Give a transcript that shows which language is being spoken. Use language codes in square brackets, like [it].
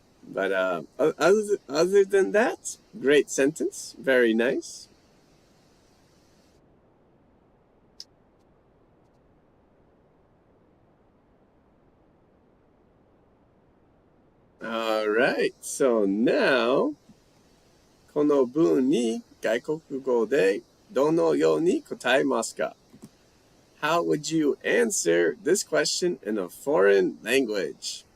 [en] But other than that, great sentence. Very nice. All right, so now [ja] この文に外国語でどのように答えますか? [en] How would you answer this question in a foreign language?